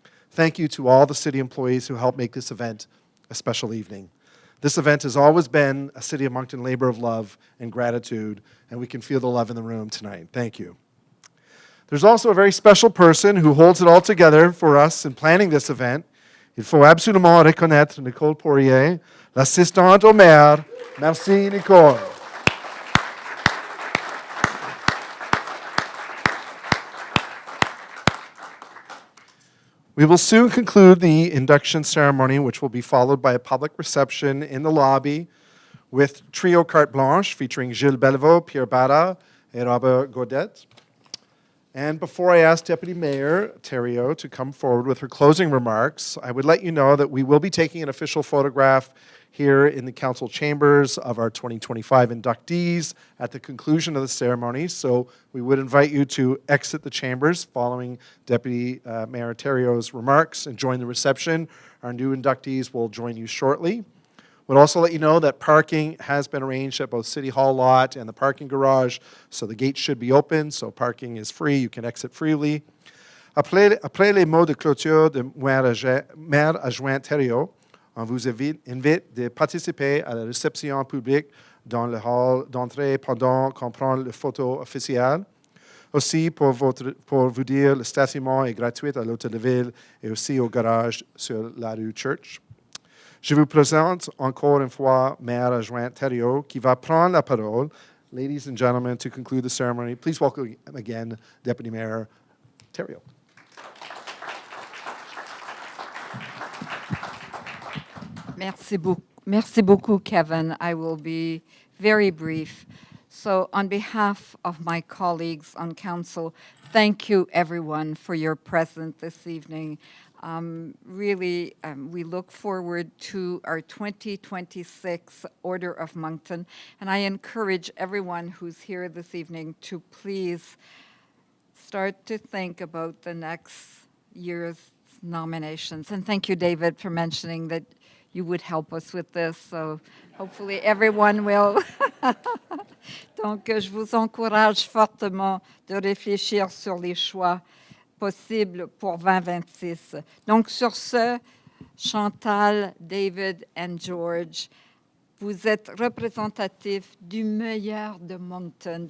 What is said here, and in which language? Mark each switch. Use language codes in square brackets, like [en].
[en] Thank you to all the city employees who helped make this event a special evening. This event has always been a City of Moncton labor of love and gratitude, and we can feel the love in the room tonight. Thank you. There's also a very special person who holds it all together for us in planning this event. [fr] Il faut absolument reconnaître Nicole Poirier, l'assistante au maire. Merci, Nicole. [en] We will soon conclude the induction ceremony, which will be followed by a public reception in the lobby with Trio Carte Blanche featuring Gilles Bellevaux, Pierre Barra, and Robert Godet. And before I ask Deputy Mayor Thériault to come forward with her closing remarks, I would let you know that we will be taking an official photograph here in the council chambers of our 2025 inductees at the conclusion of the ceremony. So we would invite you to exit the chambers following Deputy Mayor Thériault's remarks and join the reception. Our new inductees will join you shortly. We'll also let you know that parking has been arranged at both City Hall lot and the parking garage, so the gates should be open, so parking is free, you can exit freely. [fr] Après les mots de clôture de Maire Adjoint Thériault, on vous invite de participer à la réception publique dans le hall d'entrée pendant qu'on prend la photo officielle. Aussi, pour vous dire, le stationnement est gratuit à l'hôtel de ville et aussi au garage sur la rue Church. Je vous présente encore une fois Maire Adjoint Thériault qui va prendre la parole. [en] Ladies and gentlemen, to conclude the ceremony, please welcome again Deputy Mayor Thériault. [fr] Merci beaucoup, [en] Kevin. I will be very brief. So on behalf of my colleagues on council, thank you everyone for your presence this evening. Really, we look forward to our 2026 Order of Moncton, and I encourage everyone who's here this evening to please start to think about the next year's nominations. And thank you, David, for mentioning that you would help us with this, so hopefully everyone will. [fr] Donc, je vous encourage fortement de réfléchir sur les choix possibles pour 2026. Donc, sur ce, Chantal, David and George, vous êtes représentatifs du meilleur de Moncton.